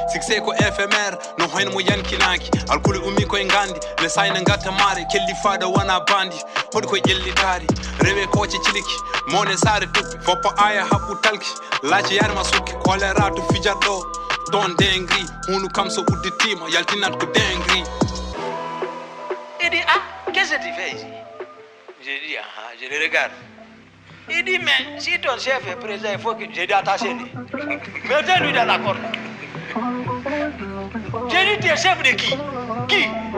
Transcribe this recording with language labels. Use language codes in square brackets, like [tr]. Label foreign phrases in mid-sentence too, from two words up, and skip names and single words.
[ff] Succès ko éphémère, no hoyno mo yankinaki. Alkuli ummi koye gandi, ne sayna gatta maare. Kelli faɗa wona bandi, hoɗi koye ƴellitari. Rewe koce ciliki, mone saare duppi. Foppo aya haɓɓu talki, laaci yarma sukki. Kolera to fijat ɗo, ɗon dengri. Hundu kam so udditima, yaltinat ko dengri. [fr] Il dit, ah, qu'est-ce que tu fais ici? J'ai dit, ah, ah, je le regarde. Il dit, mais si ton chef est présent, il faut que, j'ai dit, attachez-le. Mettez-lui dans la corde. J'ai dit, tu es chef de qui? Qui?